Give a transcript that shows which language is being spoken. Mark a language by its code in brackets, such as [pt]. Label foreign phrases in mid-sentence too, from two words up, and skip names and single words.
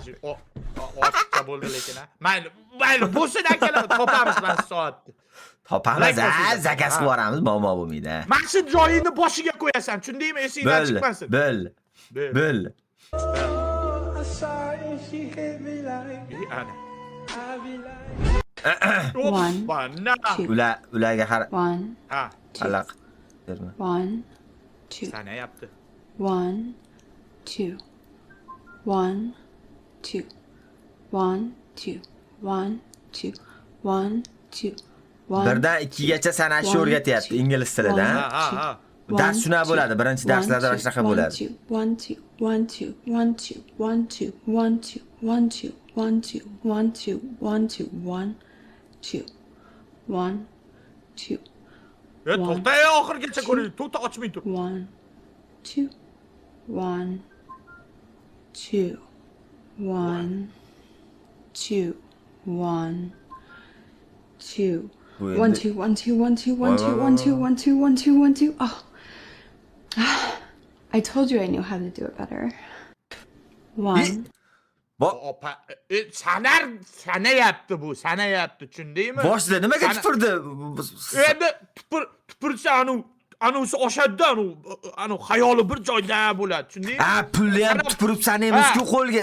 [uz] Ochiqcha bo'ldi lekin ha. Mayli, bo'lsin akalar, topamiz mana soatni. Topamiz, Like bosinglar. zakaz qilib yuboramiz, muammo bo'lmaydi. Mana shu joyini boshiga qo'yasan, tushundingmi? Esingdan chiqmasin. Bil. Bil. Ana. [en] One, two. [uz] Ularga qara. [en] One, [uz] Ha, Alaq. Berma. [en] one, two. [uz] sanayapti. [en] One, two. One, two. One, two. One, two. One, two. One, [uz] Birdan 2gacha sanashni o'rgatyapti ingliz tilida. Ha. Dars shuna bo'ladi. Birinchi darslarda mana shunaqa bo'ladi. [en] One, two. One, two. One, two. One, two. One, two. One, two. One, two. One, two. One, two. One, two. One, two. [uz] To'xta, oxirigacha ko'ring. To'xta, ochmay tur. [en] One, two. One, two. One, two. One, two. [uz] Bu [en] One, [uz] endi- [en] two, one, two, one, two, one, two, one, two, one, two, one, two, one, two. Oh. I told you I knew how to do it better. One, [uz] Opa, sanayapti bu, sanayapti, tushundingmi? Boshida nimaga tupurdi? Endi tupursa anusi oshadi, anu xayoli bir joyda bo'ladi, tushundingmi? Ha, pulni ham tupurib sanaymiz-ku qo'lga.